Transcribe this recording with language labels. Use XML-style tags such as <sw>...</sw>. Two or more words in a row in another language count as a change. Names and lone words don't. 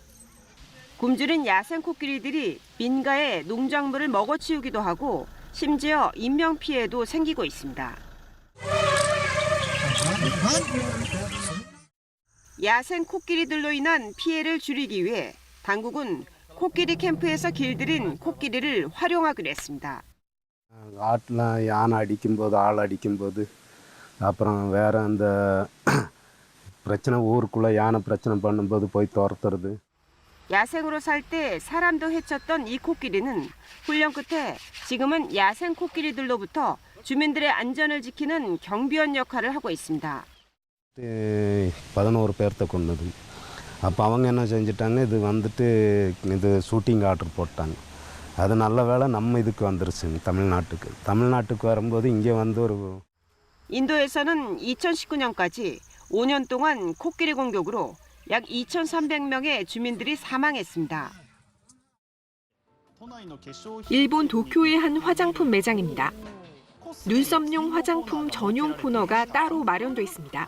<ko>굶주린 야생 코끼리들이 민가의 농작물을 먹어치우기도 하고 심지어 인명피해도 생기고 있습니다. 야생 코끼리들로 인한 피해를 줄이기 위해 당국은 코끼리 캠프에서 길들인 코끼리를 활용하기로 했습니다.</ko> <ta>ஆட்டில் யானை அடிக்கும்போது ஆள் அடிக்கும்போது அப்புறம் வேற அந்த பிரச்சனை ஊருக்குள்ளே யானை பிரச்சனை பண்ணும்போது போய் துரத்துறது.</ta> <ko>야생으로 살 때 사람도 해쳤던 이 코끼리는 훈련 끝에 지금은 야생 코끼리들로부터 주민들의 안전을 지키는 경비원 역할을 하고 있습니다.</ko> <ta>11 பேர்த்த கொன்னது. அப்போ அவங்க என்ன செஞ்சிட்டாங்க, இது வந்துட்டு இது</ta> <en>shooting order</en> <ta>போட்டாங்க. அது நல்ல வேளை நம்ம இதுக்கு வந்துருச்சுங்க, தமிழ்நாட்டுக்கு வரும்போது இங்கே வந்து ஒரு</ta> <ko>인도에서는 2019년까지 5년 동안 코끼리 공격으로 약 2,300명의 주민들이 사망했습니다. 일본 도쿄의 한 화장품 매장입니다. 눈썹용 화장품 전용 코너가 따로 마련돼 있습니다.</ko>